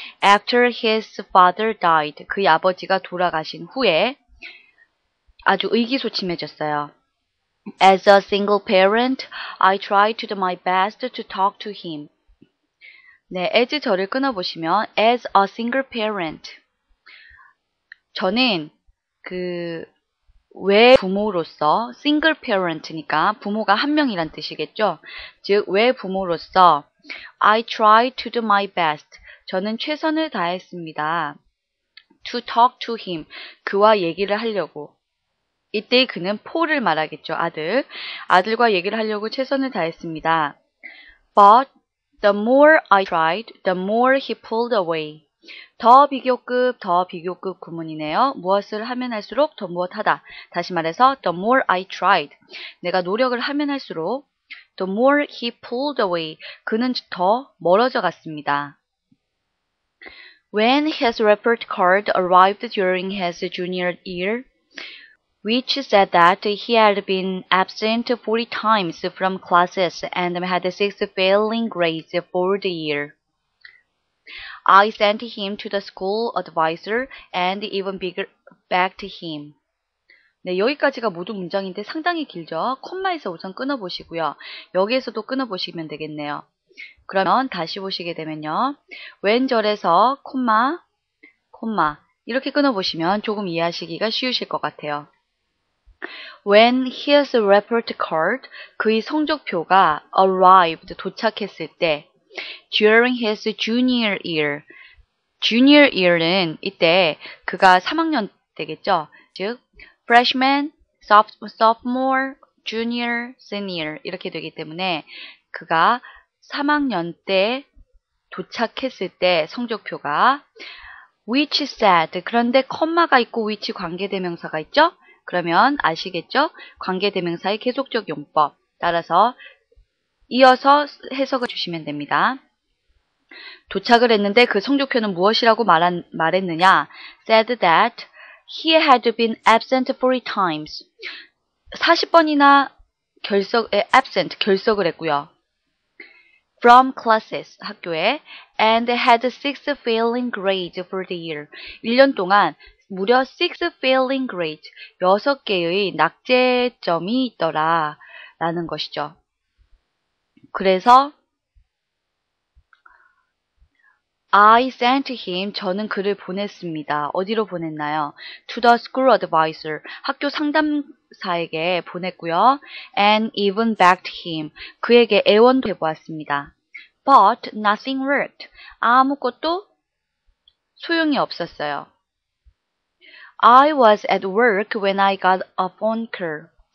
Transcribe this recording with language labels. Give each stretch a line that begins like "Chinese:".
English: After his father died,
Korean: 그의 아버지가 돌아가신 후에 아주 의기소침해졌어요.
English: As a single parent, I tried to do my best to talk to him.
Korean: 네, as 저를 끊어보시면
English: as a single parent.
Korean: 저는 외부모로서
English: single parent
Korean: 니까 부모가 한 명이란 뜻이겠죠. 즉 외부모로서
English: I tried to do my best.
Korean: 저는 최선을 다했습니다.
English: To talk to him.
Korean: 그와 얘기를 하려고. 이때 그는 폴을 말하겠죠. 아들과 얘기를 하려고 최선을 다했습니다.
English: But the more I tried, the more he pulled away.
Korean: 더 비교급 구문이네요. 무엇을 하면 할수록 더 무엇하다. 다시 말해서
English: the more I tried.
Korean: 내가 노력을 하면 할수록
English: the more he pulled away.
Korean: 그는 더 멀어져 갔습니다.
English: When his report card arrived during his junior year, which said that he had been absent 40 times from classes and had 6 failing grades for the year. I sent him to the school advisor and even begged him.
Korean: 네, 여기까지가 모두 문장인데 상당히 길죠? 콤마에서 우선 끊어보시고요. 여기에서도 끊어보시면 되겠네요. 그러면 다시 보시게 되면요. 왼절에서 콤마 이렇게 끊어보시면 조금 이해하시기가 쉬우실 것 같아요.
English: When his report card,
Korean: 그의 성적표가
English: arrived,
Korean: 도착했을 때
English: during his junior year, junior year는
Korean: 이때 그가 3학년 때겠죠. 즉 freshman, sophomore, junior, senior 이렇게 되기 때문에 그가 3학년 때 도착했을 때 성적표가
English: which said,
Korean: 그런데 컴마가 있고 which 관계대명사가 있죠. 그러면 아시겠죠? 관계대명사의 계속적 용법 따라서 이어서 해석을 주시면 됩니다. 도착을 했는데 그 성적표는 무엇이라고 말했느냐?
English: Said that he had been absent 40 times.
Korean: 40번이나 결석을 했고요.
English: From classes,
Korean: 학교에,
English: and had 6 failing grades for the year.
Korean: 1년 동안 무려
English: 6 failing grades,
Korean: 6개의 낙제점이 있더라 라는 것이죠. 그래서
English: I sent him,
Korean: 저는 그를 보냈습니다. 어디로 보냈나요?
English: To the school advisor,
Korean: 학교 상담사에게 보냈고요.
English: And even begged him,
Korean: 그에게 애원도 해보았습니다.
English: But nothing worked,
Korean: 아무것도 소용이 없었어요.
English: I was at work when I got a phone call.